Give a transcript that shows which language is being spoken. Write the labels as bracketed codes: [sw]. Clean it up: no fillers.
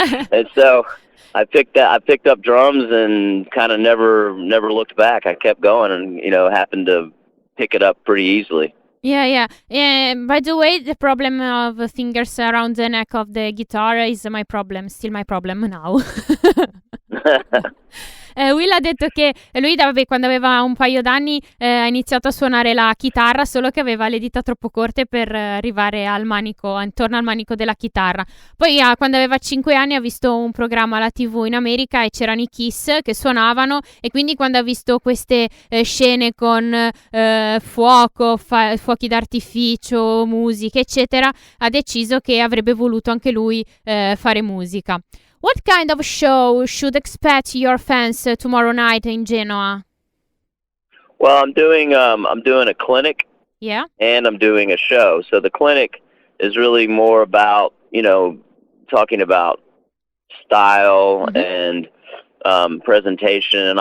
[en] And so I picked up drums and kind of never looked back. I kept going, and happened to pick it up pretty easily. Yeah. By the way, the problem of fingers around the neck of the guitar is still my problem now. [it] Will ha detto che lui quando aveva un paio d'anni ha iniziato a suonare la chitarra, solo che aveva le dita troppo corte per arrivare al manico, intorno al manico della chitarra. Poi quando aveva 5 anni ha visto un programma alla TV in America e c'erano i Kiss che suonavano, e quindi quando ha visto queste scene con fuochi d'artificio, musica eccetera, ha deciso che avrebbe voluto anche lui fare musica. [en] What kind of show should expect your fans tomorrow night in Genoa? Well, I'm doing a clinic. Yeah. And I'm doing a show. So the clinic is really more about, talking about style and presentation.